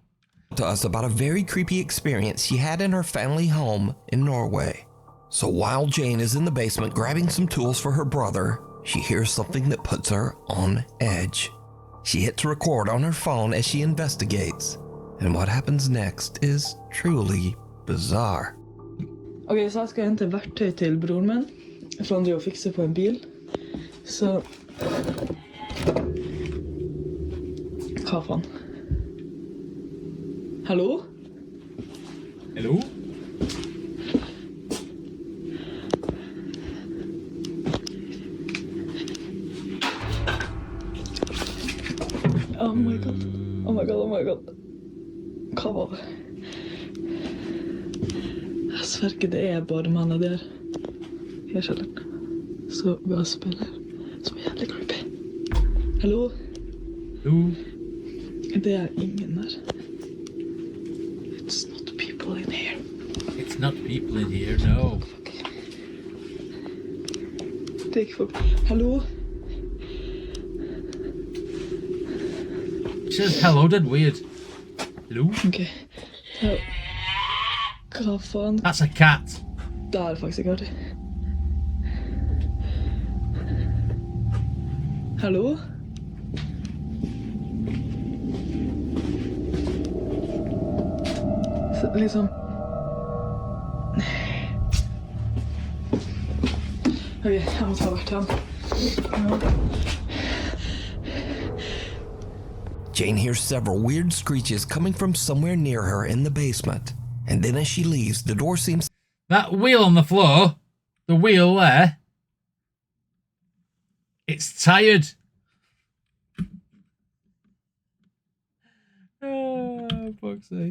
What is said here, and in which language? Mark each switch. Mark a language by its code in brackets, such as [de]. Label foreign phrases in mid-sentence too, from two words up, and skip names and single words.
[en] to us about a very creepy experience she had in her family home in Norway. So while Jane is in the basement grabbing some tools for her brother, she hears something that puts her on edge. She hits record on her phone as she investigates, and what happens next is truly bizarre. [no] Ok, så jeg skal hente verktøy til broren min, for han driver og fikser på en bil. Så... Hva faen? Hallo? [en] Hello? Oh my god. Oh my god, oh my god. [no] Hva var det? Jeg sverger det er bare mannen der. I kjelleren. Så bare spiller. Så jævlig creepy. Hallo? [en] Hello? [no] Det er ingen der. [en] It's not people in here. It's not people in here, no. [no] Det er ikke folk. Hallo? [en] It says hello, dead weird. Hello? [no] Ok. Ja. Hva faen? [en] That's a cat. [no] Det er faktisk ikke artig. Hallo? Så, liksom... Ok, jeg må ta hvert hen. Ja. [en] Jane hears several weird screeches coming from somewhere near her in the basement. And then as she leaves, the door seems... That wheel on the floor, the wheel there, it's tired. Oh, fuck's sake.